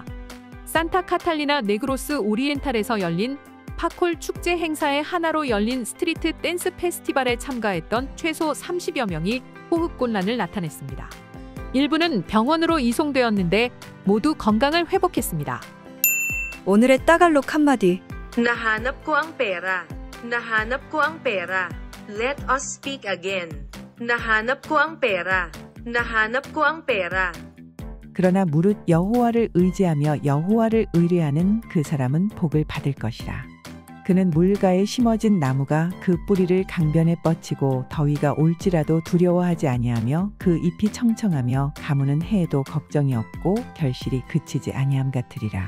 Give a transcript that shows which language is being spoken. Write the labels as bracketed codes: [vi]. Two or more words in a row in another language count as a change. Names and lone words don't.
[ko] 산타 카탈리나 네그로스 오리엔탈에서 열린 파콜 축제 행사의 하나로 열린 스트리트 댄스 페스티벌에 참가했던 최소 30여 명이 호흡곤란을 나타냈습니다. 일부는 병원으로 이송되었는데 모두 건강을 회복했습니다. 오늘의 따갈록 한마디. [tl] Nahanap ko ang pera. Nahanap ko ang pera. [en] Let us speak again. [tl] Nahanap ko ang pera. Nahanap ko ang pera. [ko] 그러나 무릇 여호와를 의지하며 여호와를 의뢰하는 그 사람은 복을 받을 것이라. 그는 물가에 심어진 나무가 그 뿌리를 강변에 뻗치고 더위가 올지라도 두려워하지 아니하며 그 잎이 청청하며 가무는 해에도 걱정이 없고 결실이 그치지 아니함 같으리라.